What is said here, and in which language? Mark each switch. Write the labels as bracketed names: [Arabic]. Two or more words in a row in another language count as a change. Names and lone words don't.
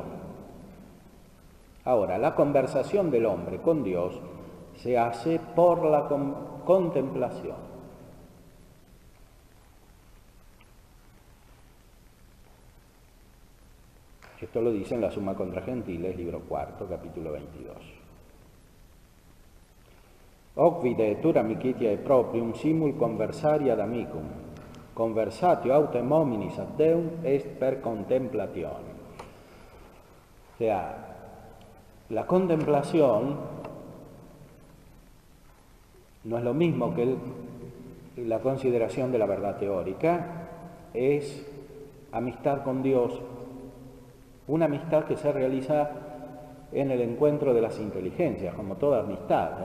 [Spanish] Ahora, la conversación del hombre con Dios se hace por la contemplación. Esto lo dice en la Summa contra Gentiles, libro 4, capítulo 22. [Latin] Hoc videtur amicitiae proprium simul conversari ad amicum, conversatio autem hominis ad Deum est per contemplatione. [Spanish] O sea, la contemplación no es lo mismo que la consideración de la verdad teórica, es amistad con Dios, una amistad que se realiza en el encuentro de las inteligencias, como toda amistad.